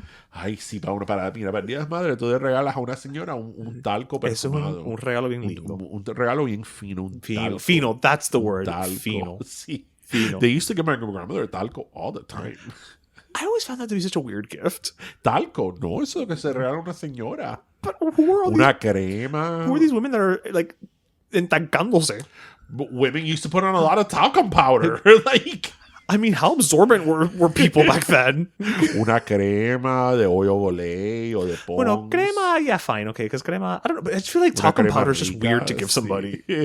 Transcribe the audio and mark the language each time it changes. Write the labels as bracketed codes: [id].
[es] Ay, sí, para el Día de las Madres, tú le regalas a una señora un talco perfumado. Eso es un regalo bien lindo. Un regalo bien fino. Un talco. [en] Fino. That's the word. [es] Talco. Fino. Sí. Fino. [en] They used to give my grandmother talco all the time. I always found that to be such a weird gift. [es] Talco, no, eso es lo que se regala a una señora. [en] But who are all [es] Una crema. [en] Who are these women that are like [es] entancándose? [en] But women used to put on a lot of talcum powder. Like, I mean, how absorbent were people back then? [es] Una crema de oil olé o de Pons. Bueno, crema, [en] yeah, fine, okay, because crema, I don't know, but I just feel like talcum powder is just weird to give somebody.